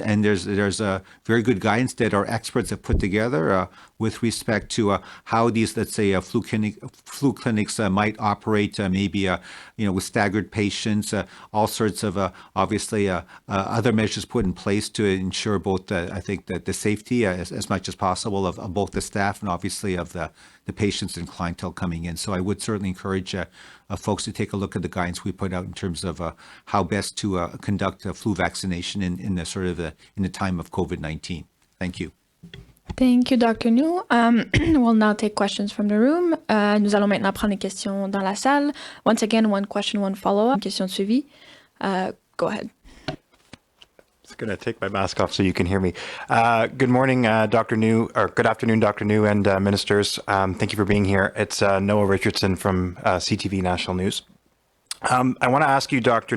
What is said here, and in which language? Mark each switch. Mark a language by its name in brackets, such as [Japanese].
[English] And there's very good guidance that our experts have put together with respect to how these, let's say, flu clinics might operate, maybe with staggered patients, all sorts of obviously other measures put in place to ensure both, I think, that the safety as much as possible of both the staff and obviously of the patients and clientele coming in. So I would certainly encourage folks to take a look at the guidance we put out in terms of how best to conduct flu vaccination in the sort of in the time of COVID-19. Thank you. Thank you, Dr. New. We'll now take questions from the room. [French] Nous allons maintenant prendre les questions dans la salle. [English] Once again, one question, one follow-up. [French] Question de suivi. [English] Go ahead. I'm going to take my mask off so you can hear me. Good morning, Dr. New, or good afternoon, Dr. New and ministers. Thank you for being here. It's Noah Richardson from CTV National News. I want to ask you, Dr.